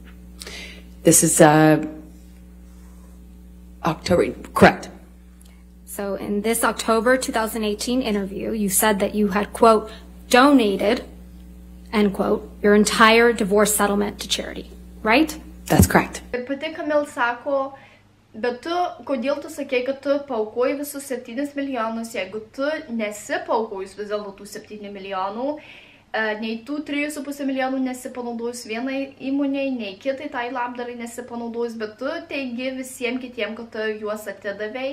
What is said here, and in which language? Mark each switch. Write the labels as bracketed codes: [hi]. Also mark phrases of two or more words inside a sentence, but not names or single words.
[en] This is October, correct. So in this October 2018 interview, you said that you had, quote, donated, end quote, your entire divorce settlement to charity, right? That's correct. [lt] Ir pati Camille sako, bet tu, kodėl tu sakei, kad tu paukoji visus 7 milijonus, jeigu tu nesi paukojus vis dėlto tų 7 milijonų, nei tų 3,5 milijonų nesipanaudojus vienai įmonei, nei kitai tai labdarai nesipanaudojus, bet tu teigi visiems kitiem, kad tu juos atidavei.